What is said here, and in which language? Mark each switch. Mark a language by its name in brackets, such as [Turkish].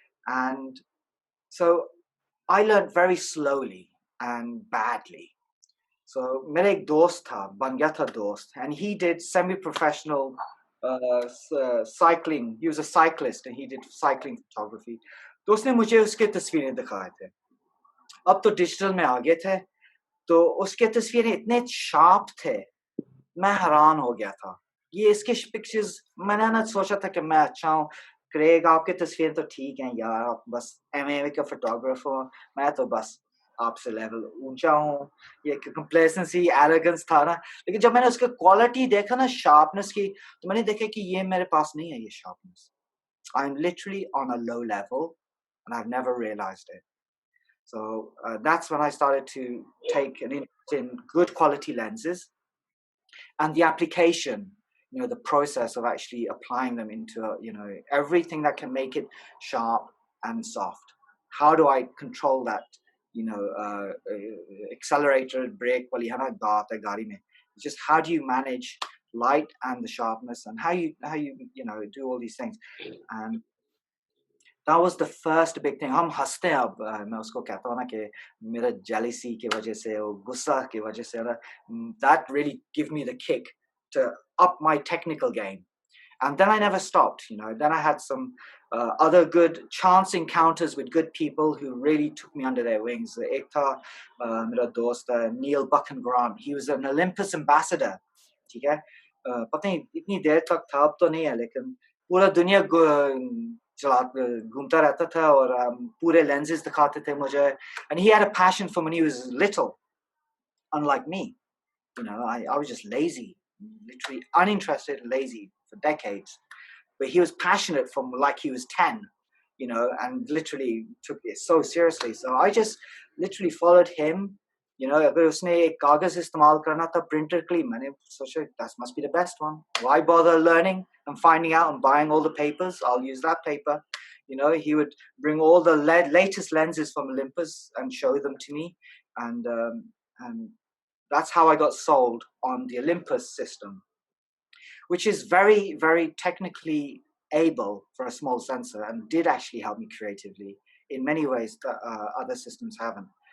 [English] And so I learned very slowly and badly. [Hindi] So मेरा एक दोस्त था, बन गया था दोस्त, [English] and he did semi-professional cycling. He was a cyclist and he did cycling photography. [Hindi] तो उसने मुझे उसके तस्वीरें दिखाए थे. अब तो डिजिटल में आ गए थे, तो उसके तस्वीरें इतने शार्प थे, मैं हैरान हो गया था. ये इसके पिक्चर्स मैंने ना सोचा था कि मैं अच्छा हूँ क्रेग आपके तस्वीरें तो ठीक हैं यार आप बस एमए का फोटोग्राफर मैं तो बस आपसे लेवल ऊंचा हूँ ये कंप्लेसेंसी एरोगेंस था ना लेकिन जब मैंने उसके क्वालिटी देखा ना शार्पनेस की तो मैंने देखा कि ये मेरे पास नहीं है ये sharpness [English] I'm literally on a low level and I've never realized it. So that's when I started to take an interest in good quality lenses and the application, you know, the process of actually applying them into, you know, everything that can make it sharp and soft. How do I control that, you know, accelerator, brake, it's just how do you manage light and the sharpness and how you know, do all these things. And that was the first big thing. [Hindi] हम हंसते हैं अब मैं उसको कहता हूँ ना कि मेरा jealousy की वजह से और गुस्सा की वजह से ना [English] that really gave me the kick to up my technical game. And then I never stopped, you know. Then I had some other good chance encounters with good people who really took me under their wings. Akhtar, [Hindi] मेरा दोस्त [English] Neil Buchan Grant, he was an Olympus Ambassador, [Hindi] ठीक है? पता नहीं इतनी देर तक था अब तो नहीं है लेकिन पूरा दुनिया चला घूमता रहता था और पूरे lenses दिखाते थे मुझे. [English] And he had a passion for when he was little, unlike me. You know, I was just lazy, literally uninterested, lazy for decades. But he was passionate from like he was 10, you know, and literally took it so seriously. So I just literally followed him. [Hindi] You know, अगर उसने एक कागज इस्तेमाल करना था printer के लिए मैंने सोचा [English] that must be the best one. Why bother learning and finding out and buying all the papers? I'll use that paper. You know, he would bring all the latest lenses from Olympus and show them to me, and that's how I got sold on the Olympus system, which is very, very technically able for a small sensor and did actually help me creatively in many ways that other systems haven't.